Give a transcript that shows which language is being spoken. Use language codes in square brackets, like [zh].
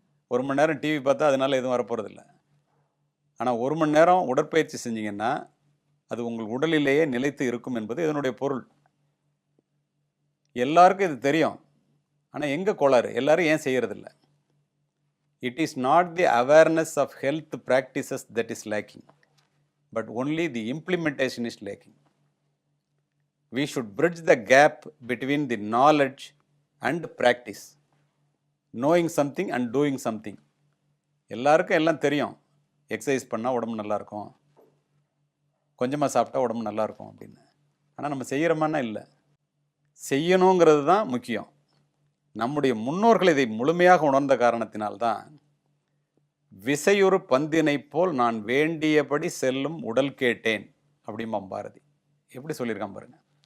[ta] 1 மணி நேரம் டிவி பார்த்தா அதனால் எதுவும் வரப்போகிறதில்ல. ஆனால் 1 மணி நேரம் உடற்பயிற்சி செஞ்சீங்கன்னா அது உங்கள் உடலிலேயே நிலைத்து இருக்கும் என்பது இதனுடைய பொருள். எல்லாருக்கும் இது தெரியும். ஆனால் எங்கே கோளாறு? எல்லாரும் ஏன் செய்கிறதில்ல? [en] It is not the awareness of health practices that is lacking, but only the implementation is lacking. We should bridge the gap between the knowledge and practice. Knowing something and doing something. [ta] எல்லாருக்கும் எல்லாம் தெரியும். Exercise பண்ணால் உடம்பு நல்லாயிருக்கும், கொஞ்சமாக சாப்பிட்டா உடம்பு நல்லாயிருக்கும் அப்படின்னு. ஆனால் நம்ம செய்கிறோமான்னா இல்லை. செய்யணுங்கிறது தான் முக்கியம். நம்முடைய முன்னோர்கள் இதை முழுமையாக உணர்ந்த காரணத்தினால்தான் விசையொரு பந்தினை போல் நான் வேண்டியபடி செல்லும் உடல் கேட்டேன் அப்படிம்பாம் பாரதி. எப்படி சொல்லியிருக்கான் பாருங்க.